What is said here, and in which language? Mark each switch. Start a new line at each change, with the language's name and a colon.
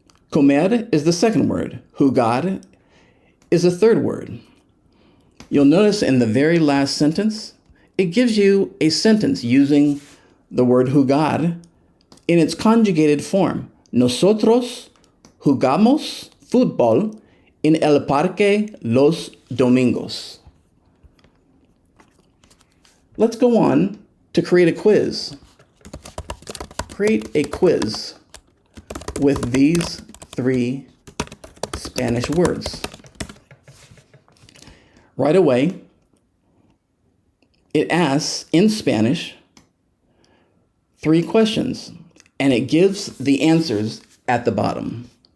English: Comer is the second word. Jugar is the third word. You'll notice in the very last sentence, it gives you a sentence using the word jugar in its conjugated form.
Spanish: Nosotros jugamos fútbol en el parque los domingos.
English: Let's go on to create a quiz. Create a quiz with these 3 Spanish words. Right away, it asks in Spanish 3 questions, and it gives the answers at the bottom.